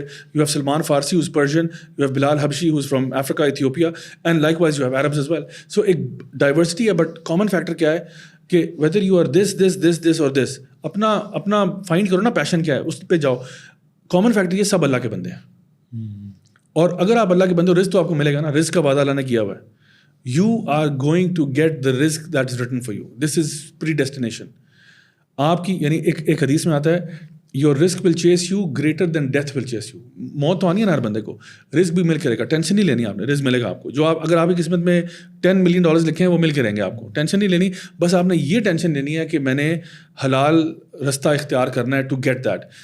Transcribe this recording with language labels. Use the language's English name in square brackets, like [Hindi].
[English] You have Salman Farsi who is Persian. You have Bilal Habshi who is from Africa, Ethiopia, and likewise you have Arabs as well. [Urdu] سو ایک diversity ہے, but common factor کیا ہے کہ [English] whether you are this اور this, [Urdu] اپنا find کرو نا پیشن کیا ہے, اس پہ جاؤ. کامن فیکٹر یہ سب اللہ کے بندے ہیں, اور اگر آپ اللہ کے بندے ہو رزق تو آپ کو ملے گا نا. رزق کا وعدہ اللہ نے کیا ہوا ہے. [English] You are going to get the رزق that is written for you. This is predestination [Urdu] آپ کی. یعنی ایک حدیث میں آتا ہے [English] your رزق will chase you [Urdu] greater than death will chess you. موت تو آنی ہے نا ہر بندے کو, رزق بھی مل کے رہے گا. ٹینشن نہیں لینی آپ نے, رزق ملے گا آپ کو. جو آپ اگر آپ کی قسمت میں $10 ملین لکھے ہیں وہ مل کے رہیں گے آپ کو. ٹینشن نہیں لینی, بس آپ نے یہ ٹینشن لینی ہے کہ میں نے حلال رستہ اختیار کرنا ہے [English] To get that.